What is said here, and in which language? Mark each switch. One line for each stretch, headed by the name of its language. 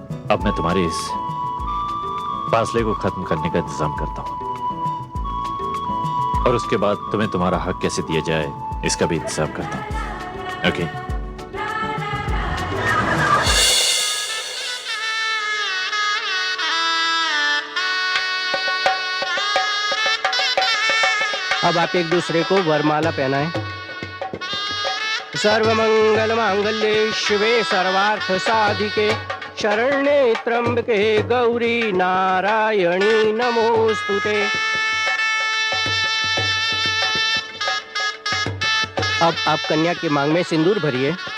Hindi: अब मैं तुम्हारे इस फासले को खत्म करने का इंतजाम करता हूं, और उसके बाद तुम्हें तुम्हारा हक कैसे दिया जाए इसका भी इंतजाम करता हूं।
English: Okay?
Hindi: अब आप एक दूसरे को वरमाला पहनाएं।
Sanskrit: सर्वमंगल मांगल्ये शिवे सर्वार्थ साधिके शरण्ये त्र्यंबके गौरी नारायणी नमोस्तुते।
Hindi: अब आप कन्या की मांग में सिंदूर भरिए।